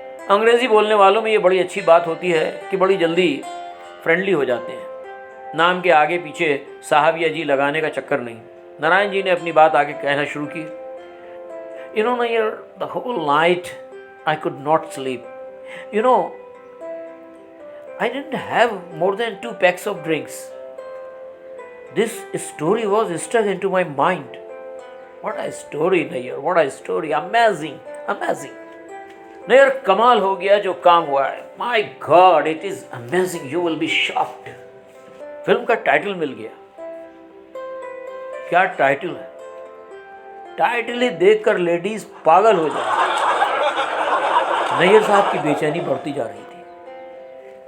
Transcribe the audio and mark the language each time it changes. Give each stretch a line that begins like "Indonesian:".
Hindi: अंग्रेज़ी बोलने वालों में ये बड़ी अच्छी बात होती है कि बड़ी जल्दी फ्रेंडली हो जाते हैं। नाम के आगे पीछे साहब या जी लगाने का चक्कर नहीं। नारायण जी ने अपनी बात आगे कहना शुरू की,
English: You know Nayyar, the whole night I could not sleep. You know, I didn't have more than 2 packs of drinks. This story was stuck into my mind. What a story, Nayyar. What a story. Amazing. Amazing.
Hindi: Nayyar, कमाल हो गया जो काम हुआ है.
English: My God, it is amazing. You will be shocked.
Hindi: Film का title मिल गया। क्या टाइटल है? टाइटल ही देखकर लेडीज पागल हो जाए। नैयर साहब की बेचैनी बढ़ती जा रही थी।